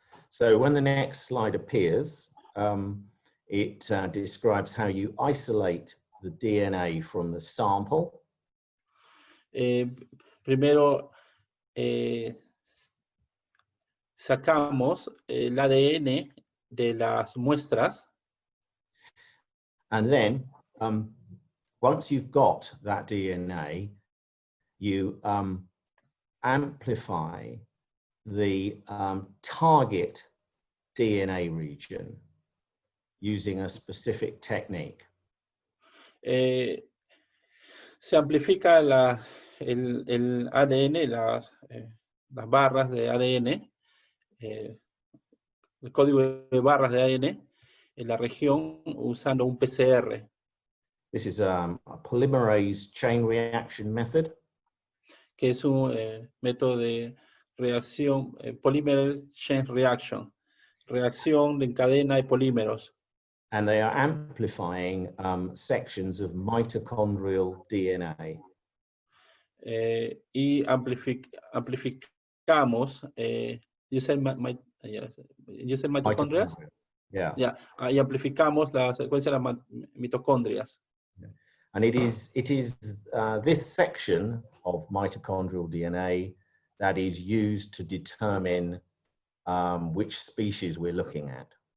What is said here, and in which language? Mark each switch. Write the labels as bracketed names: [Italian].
[English] So when the next slide appears, it describes how you isolate the DNA from the sample. [Spanish] Primero sacamos el ADN de las muestras. [English] And then, once you've got that DNA, you amplify the target DNA region. using a specific technique. [Spanish] Se amplifica el ADN, las barras de ADN, el código de barras de ADN en la región usando un PCR. [English] This is a polymerase chain reaction method. [Spanish] Que es un método de reacción, [English] polymerase chain reaction, [Spanish] reacción de cadena de polímeros. [English] And they are amplifying sections of mitochondrial DNA. [Spanish] Y amplificamos, [English] you said mitochondria? Yeah. [Spanish] Yeah, y amplificamos la secuencia de las mitocondrias. [English] And it is this section of mitochondrial DNA that is used to determine which species we're looking at.